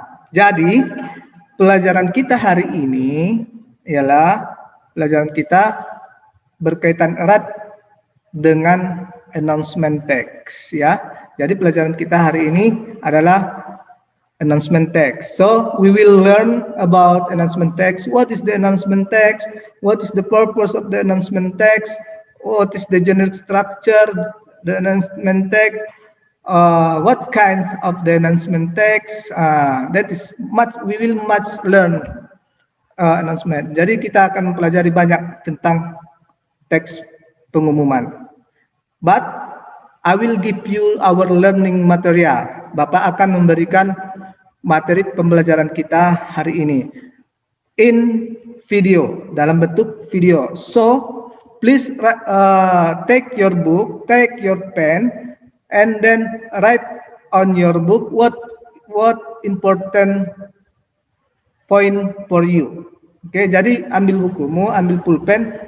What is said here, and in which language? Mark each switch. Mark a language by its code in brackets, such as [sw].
[id] Jadi pelajaran kita hari ini ialah pelajaran kita berkaitan erat dengan announcement text, ya. Jadi pelajaran kita hari ini adalah announcement text. [en] So we will learn about announcement text. What is the announcement text? What is the purpose of the announcement text? What is the general structure the announcement text? What kinds of the announcement text? That is we will learn announcement. [id] Jadi kita akan mempelajari banyak tentang teks pengumuman. [en] But I will give you our learning material. [id] Bapak akan memberikan materi pembelajaran kita hari ini [en] in video, [id] dalam bentuk video. [en] So please take your book, take your pen, and then write on your book what important point for you. [id] Oke, jadi ambil bukumu, ambil pulpen,